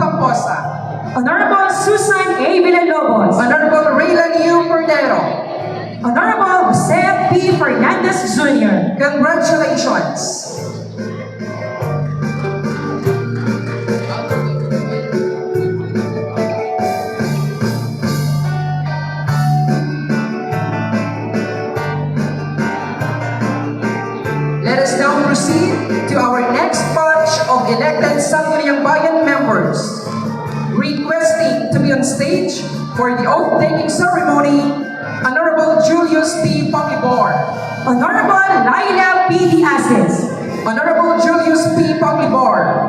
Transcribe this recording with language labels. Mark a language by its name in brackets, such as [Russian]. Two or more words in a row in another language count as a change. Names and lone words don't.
[English] Pamposa, Honorable Susan A. Villalobos, Honorable Raylan U. Cordero. Honorable Jose P. Fernandez Jr., Congratulations! Let us now proceed to our next batch of elected Sangguniang Bayan members. Requesting to be on stage for the oath-taking ceremony, Honorable Julius P. Pangibor, Honorable Laila P. Diazes, Honorable Julius P. Pangibor,